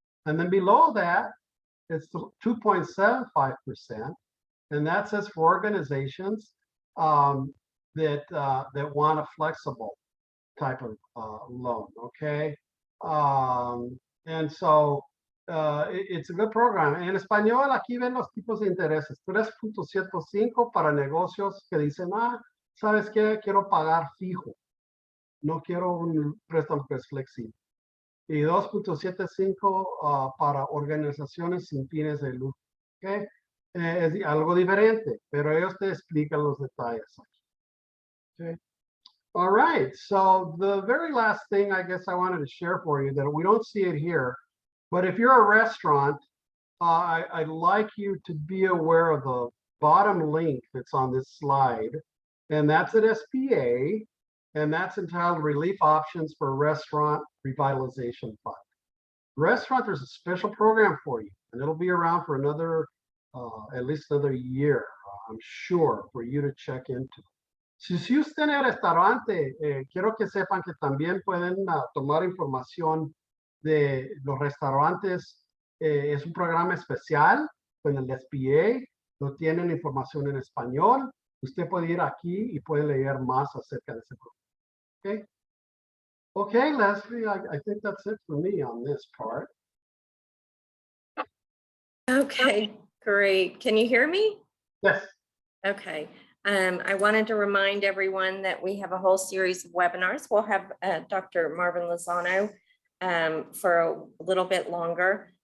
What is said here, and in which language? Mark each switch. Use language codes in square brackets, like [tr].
[en] And then below that, it's 2.75%. And that says for organizations that want a flexible type of loan, okay? And so it's a good program. [es] En español, aquí ven los tipos de intereses. 3.75 para negocios que dicen, ¿sabes qué? Quiero pagar fijo. No quiero un préstamo que es flexible. Y 2.75 para organizaciones sin fines de lucro, ¿ok? Es algo diferente, pero ellos te explican los detalles. [en] Okay. All right, so the very last thing I guess I wanted to share for you, that we don't see it here, but if you're a restaurant, I'd like you to be aware of the bottom link that's on this slide, and that's at SBA, and that's entitled Relief Options for Restaurant Revitalization Fund. Restaurant, there's a special program for you, and it'll be around for another, at least another year, I'm sure, for you to check into. [es] Si usted tiene restaurante, quiero que sepan que también pueden tomar información de los restaurantes. Es un programa especial con el SBA, no tienen información en español. Usted puede ir aquí y puede leer más acerca de ese programa. [en] Okay. Okay, Leslie, I think that's it for me on this part. Okay, great. Can you hear me? Yes. Okay. I wanted to remind everyone that we have a whole series of webinars. We'll have Dr. Marvin Lozano for a little bit longer.